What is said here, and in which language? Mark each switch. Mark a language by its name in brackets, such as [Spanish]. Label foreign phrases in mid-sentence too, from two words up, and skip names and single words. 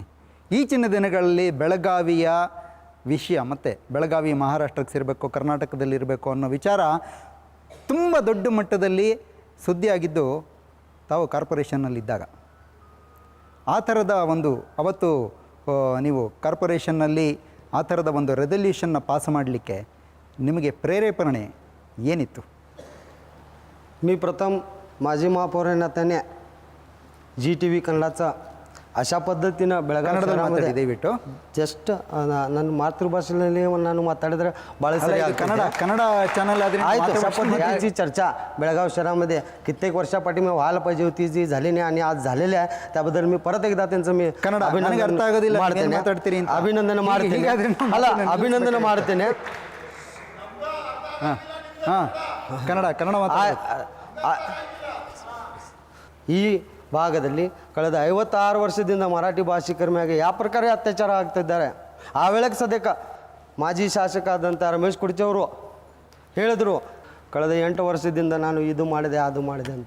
[Kannada] ಈಚಿನ ದಿನಗಳಲ್ಲಿ ಬೆಳಗಾವಿಯ ವಿಷಯ ಮತ್ತು ಬೆಳಗಾವಿ ಮಹಾರಾಷ್ಟ್ರಕ್ಕೆ ಸೇರಬೇಕು, ಕರ್ನಾಟಕದಲ್ಲಿರಬೇಕು ಅನ್ನೋ ವಿಚಾರ ತುಂಬ ದೊಡ್ಡ ಮಟ್ಟದಲ್ಲಿ ಸುದ್ದಿಯಾಗಿದ್ದು ತಾವು ಕಾರ್ಪೊರೇಷನ್ನಲ್ಲಿದ್ದಾಗ. ಆ ಥರದ ಅವತ್ತು ನೀವು ಕಾರ್ಪೊರೇಷನ್ನಲ್ಲಿ ಆ ಥರದ ಒಂದು ರೆಸಲ್ಯೂಷನ್ನ ಪಾಸ್ ಮಾಡಲಿಕ್ಕೆ ನಿಮಗೆ प्रेरेपणे ಏನಿತ್ತು? [Marathi] मी प्रथम माजी महापौर या नात्याने GTV कन्नडाचा अशा पद्धतीनं बेळगाव शहरामध्ये [Kannada] ದಯವಿಟ್ಟು ಜಸ್ಟ್ ನನ್ನ ಮಾತೃಭಾಷೆಯಲ್ಲಿ ನಾನು ಮಾತಾಡಿದ್ರೆ ಭಾಳ सरी [Marathi] कन्नड चॅनल आयतो अशा पद्धतीची चर्चा बेळगाव शहरामध्ये कित्येक वर्षापाठी मी व्हायला पाहिजे होती, जी झाली नाही आणि आज झालेली आहे. त्याबद्दल मी परत एकदा त्यांचं मी अभिनंदन ಮಾಡ್ತೇನೆ. [Kannada] ಈ ಭಾಗದಲ್ಲಿ ಕಳೆದ 56 ವರ್ಷದಿಂದ ಮರಾಠಿ ಭಾಷಿಕರ ಮೇಲೆ ಯಾವ ಪ್ರಕಾರ ಅತ್ಯಾಚಾರ ಆಗ್ತಿದ್ದಾರೆ. ಆ ವೇಳೆಗೆ ಸದ್ಯಕ್ಕೆ ಮಾಜಿ ಶಾಸಕ ಆದಂಥ ರಮೇಶ್ ಕುಡ್ಚಿ ಅವರು ಹೇಳಿದ್ರು, ಕಳೆದ 8 ವರ್ಷದಿಂದ ನಾನು ಇದು ಮಾಡಿದೆ ಅದು ಮಾಡಿದೆ ಅಂತ.